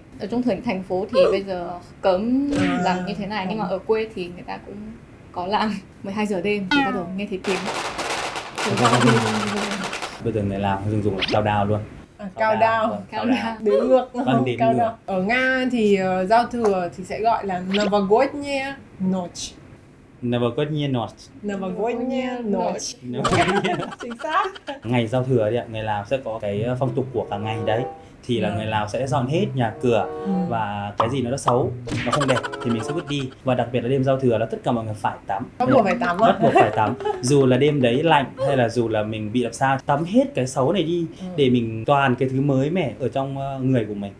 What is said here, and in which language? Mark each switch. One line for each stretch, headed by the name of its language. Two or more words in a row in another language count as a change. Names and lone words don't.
Vietnamese: Ở trong thành phố thì bây giờ cấm làm như thế này, nhưng mà ở quê thì người ta cũng có làm 12 giờ đêm thì bắt đầu nghe thấy tiếng. Bây giờ người Lào dùng cao đao luôn. Cao đao. Đếm ngược. Cao đao. Ở Nga thì giao thừa thì sẽ gọi là
Russian: Новогодняя ночь. Новогодняя ночь. Новогодняя ночь.
Vietnamese: Chính xác. Ngày giao thừa đấy ạ, người Lào sẽ có cái phong tục của cả ngày đấy. Thì là người Lào sẽ dọn hết nhà cửa và cái gì nó xấu, nó không đẹp thì mình sẽ vứt đi. Và đặc biệt là đêm giao thừa là tất cả mọi người phải tắm. Bắt buộc phải tắm. Bắt buộc phải tắm. Dù là đêm đấy lạnh hay là dù là mình bị làm sao, tắm hết cái xấu này đi để mình toàn cái thứ mới mẻ ở trong người của mình.